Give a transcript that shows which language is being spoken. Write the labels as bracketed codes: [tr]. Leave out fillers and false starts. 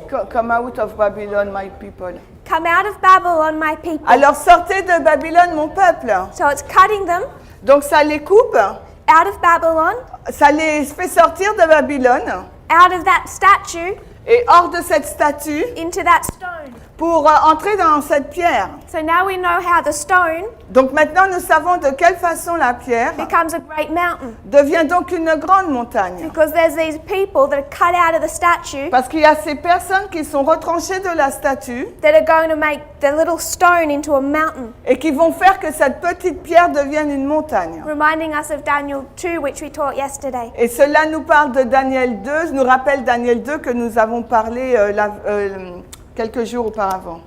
[en] Come out of Babylon, my people. Come out of Babylon, my people. [fr] Alors sortez de Babylone, mon peuple. [en] So it's cutting them [fr] Donc ça les coupe, [en] out of Babylon, [fr] ça les fait sortir de Babylone [en] out of that statue, [fr] et hors de cette statue [en] into that stone. [fr] pour entrer dans cette pierre. [en] So now we know how the stone [fr] Donc maintenant nous savons de quelle façon la pierre [en] becomes a great mountain. [fr] devient donc une grande montagne. [en] Because there's these people that are cut out of the statue [fr] Parce qu'il y a ces personnes qui sont retranchées de la statue [en] that are going to make the little stone into a mountain. [fr] et qui vont faire que cette petite pierre devienne une montagne. [en] Reminding us of Daniel 2, which we taught yesterday. [fr] Et cela nous parle de Daniel 2, nous rappelle Daniel 2 que nous avons parlé quelques jours auparavant.